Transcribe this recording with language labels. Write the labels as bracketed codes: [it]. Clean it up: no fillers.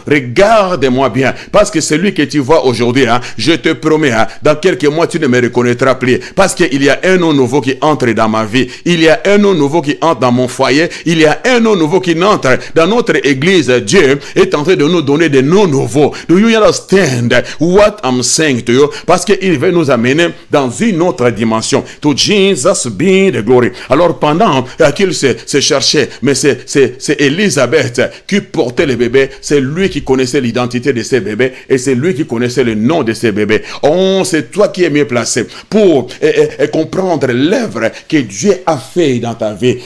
[fr] Regarde-moi bien. Parce que celui que tu vois aujourd'hui, hein, je te promets, hein, dans quelques mois, tu ne me reconnaîtras plus. Parce qu'il y a un nom nouveau qui entre dans ma vie. Il y a un nom nouveau qui entre dans mon foyer. Il y a un nom nouveau qui entre dans notre église. Dieu est en train de nous donner des noms nouveaux. [en] Do you understand what I'm saying to you? [fr] Parce qu'il veut nous amener dans une autre dimension. [en] To Jesus be the glory. [fr] Alors pendant qu'il se cherchait, mais c'est Élisabeth qui portait le bébé. C'est lui qui connaissait l'identité de ses bébés et c'est lui qui connaissait le nom de ses bébés. Oh, c'est toi qui es mieux placé pour comprendre l'œuvre que Dieu a fait dans ta vie.